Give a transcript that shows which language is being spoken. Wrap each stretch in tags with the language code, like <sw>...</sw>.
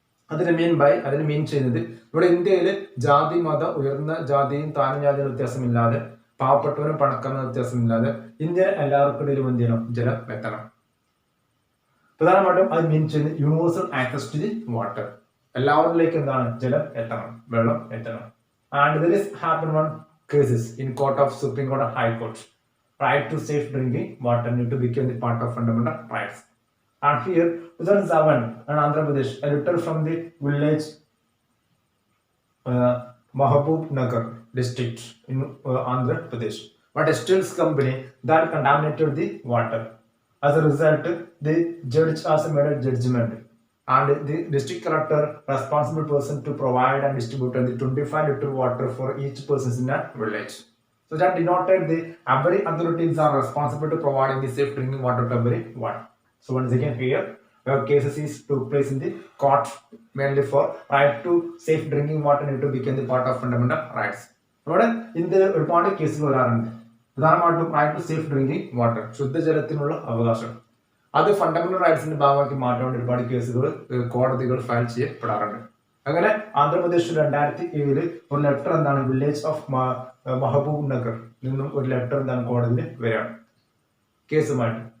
<ml>അതിന് മീൻ ചെയ്യുന്നത് ഇവിടെ ഇന്ത്യയിൽ ജാതി മത ഉയർന്ന ജാതിയും താഴ്ന്ന ജാതിയും വ്യത്യാസമില്ലാതെ പാവപ്പെട്ടവരും പണക്കാരനും വ്യത്യാസമില്ലാതെ ഇന്ത്യയിൽ എല്ലാവർക്കും ഇടയിലും എന്ത് ചെയ്യണം, ജലം എത്തണം. പ്രധാനമായിട്ടും അത് മീൻ ചെയ്യുന്നത്</ml> <en>Universal access to the water.</en> <ml>എല്ലാവരിലേക്ക് എന്താണ് ജലം എത്തണം, വെള്ളം എത്തണം.</ml> <en>And there is happen one cases in court of supreme court and high court. Right to safe drinking water need to become the part of fundamental rights. And here 2007 in Andhra Pradesh, a letter from the village Mahabub Nagar district in Andhra Pradesh, but a stills company that contaminated the water. As a result, the judge has made a judgment, and the district collector responsible person to provide and distribute the 25-liter water for each person in a village. So that denoted the every authorities are responsible to providing the safe drinking water to everyone. So once again here, cases is took place in the court mainly for right to safe drinking water need to become the part of fundamental rights.</en> <ml>ഇവിടെ ഇന്ത്യയിൽ ഒരുപാട് കേസുകൾ വരാറുണ്ട്. പ്രധാനമായിട്ടും</ml> <en>right to safe drinking water,</en> <ml>ശുദ്ധജലത്തിനുള്ള അവകാശം, അത് fundamental റൈറ്റ്സിന്റെ ഭാഗമാക്കി മാറ്റാൻ വേണ്ടി ഒരുപാട് കേസുകൾ കോടതികൾ ഫയൽ ചെയ്യപ്പെടാറുണ്ട്. അങ്ങനെ ആന്ധ്രാപ്രദേശിൽ 2007 ഒരു ലെറ്റർ എന്താണ് വില്ലേജ് ഓഫ് മഹബൂബ് നഗർ നിന്നും ഒരു ലെറ്റർ എന്താണ് കോടതിയിൽ വരികയാണ് കേസുമായിട്ട്.</ml>